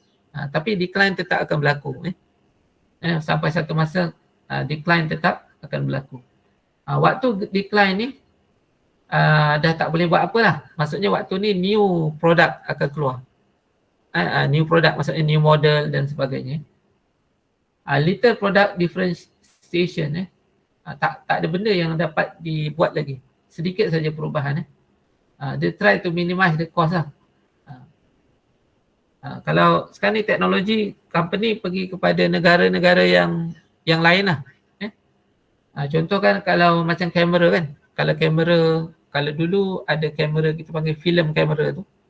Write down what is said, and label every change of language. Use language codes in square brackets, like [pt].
[ms] Tapi decline tetap akan berlaku. Sampai satu masa decline tetap akan berlaku. Waktu decline ni dah tak boleh buat apa lah. Maksudnya waktu ni new product akan keluar. New product maksudnya new model dan sebagainya. [en] Little product differentiation. [ms] Tak ada benda yang dapat dibuat lagi. Sedikit saja perubahan. [en] They try to minimize the cost lah. [ms] Kalau sekarang ni teknologi, company pergi kepada negara-negara yang lain lah. Contoh kan kalau macam kamera kan. Kalau dulu ada kamera kita panggil film kamera tu.